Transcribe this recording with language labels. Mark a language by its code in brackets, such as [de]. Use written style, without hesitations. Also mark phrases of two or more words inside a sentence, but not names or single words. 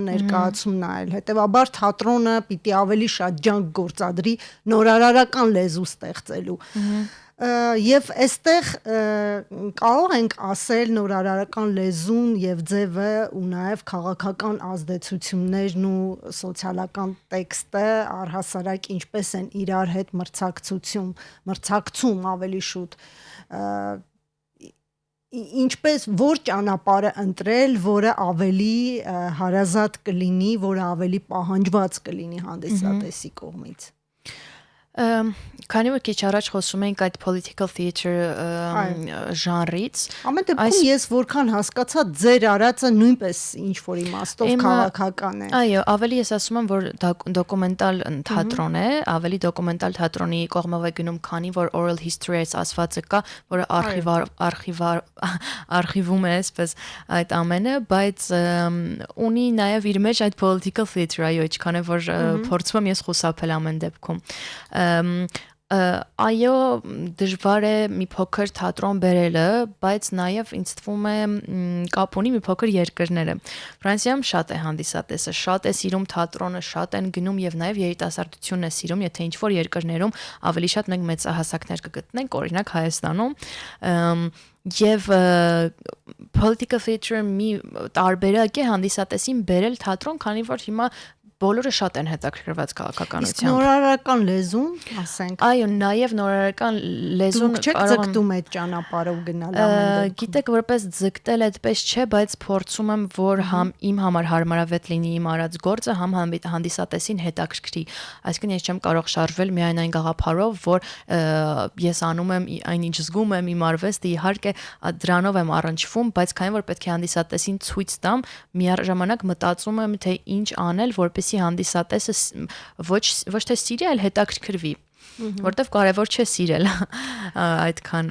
[hy] ներկայացում նայել։ Հետևաբար թատրոնը պիտի ավելի շատ ջանք գործադրի նորարարական լեզու ստեղծելու։ Եվ այստեղ կարող ենք ասել նորարարական լեզուն եւ ձևը ու նաեւ քաղաքական ազդեցություններն ու սոցիալական տեքստը առհասարակ ինչպես են իրար հետ մրցակցում ավելի շուտ ինչպես որ ճանապարհը ընտրել, որը ավելի հարազատ կլինի, որը ավելի պահանջված կլինի հանդիսատեսի կողմից։ Քանի որ քիչ առաջ խոսում էինք այդ [en] political theater [hy] ժանրից, ամեն դեպքում ես որքան հասկացա ձեր արածը նույնպես ինչ որ իմաստով քաղաքական է։ Այո, ավելի ես ասում եմ, որ դոկումենտալ թատրոն է, ավելի դոկումենտալ թատրոնի կողմով է գնում, քանի որ [en] oral history- [hy] ից ասվածը կա, որը արխիվում է, այսպես այդ ամենը, բայց ունի նաև իր մեջ այդ [en] political theater, [hy] այո, ինչքան է որ փորձում եմ ես խուսափել ամեն դեպքում։ Այո, դժվար է մի փոքր թատրոն բերելը, բայց նաև ինձ թվում է կապ ունի մի փոքր երկրները։ Ֆրանսիայում շատ է հանդիսատեսը, շատ է սիրում թատրոնը, շատ են գնում եւ նաև երիտասարդությունն է սիրում, եթե ինչ-որ երկրներում ավելի շատ մենք մեծահասակներ կգտնենք, օրինակ Հայաստանում, եւ [en] political theater [hy] մի տարբերակ է հանդիսատեսին բերել թատրոն, քանի որ հիմա բոլորը շատ են հետաքրքրված քաղաքականությամբ։ Իսկ նորարարական լեզուն, ասենք։ Այո, նաև նորարարական լեզուն դուք չեք ձգտում այդ ճանապարհով գնալ ամեն դեպքում։ Գիտեք, որպես ձգտել այդպես չէ, բայց փորձում եմ, որ համ իմ համար հարմարավետ լինի իմ արած գործը, համ հանդիսատեսին հետաքրքրի։ Այսինքն ես չեմ կարող շարժվել միայն այն գաղափարով, որ ես անում եմ այնինչ զգում եմ իմ արվեստը, իհարկե դրանով եմ առնչվում, բայց քանի որ պետք է հանդիսատեսին ցույց տամ, միաժամանակ մտածում եմ, թե ինչ անել, որպես հանդիսատեսը ոչ թե սիրի, այլ հետաքրքրվի, որտեվ կարևոր չէ սիրել այդքան։